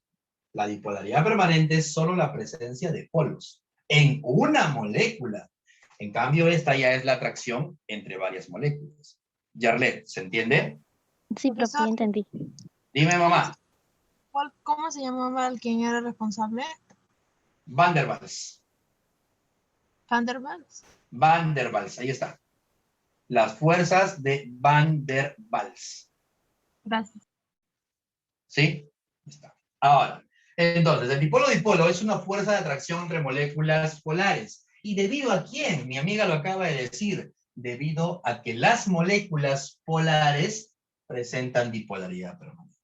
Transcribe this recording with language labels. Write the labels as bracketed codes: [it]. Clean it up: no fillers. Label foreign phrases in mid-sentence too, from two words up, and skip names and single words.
[es] La dipolaridad permanente es solo la presencia de polos en una molécula. En cambio, esta ya es la atracción entre varias moléculas. Yarlet, ¿se entiende? Sí, profe, ya entendí. Dime, mamá. ¿Cómo se llamaba el quien era responsable? Van der Waals. Van der Waals. Van der Waals, ahí está. Las fuerzas de Van der Waals. Gracias. ¿Sí? Ahí está. Ahora, entonces, el dipolo-dipolo es una fuerza de atracción entre moléculas polares. ¿Y debido a quién? Mi amiga lo acaba de decir. Debido a que las moléculas polares presentan dipolaridad permanente.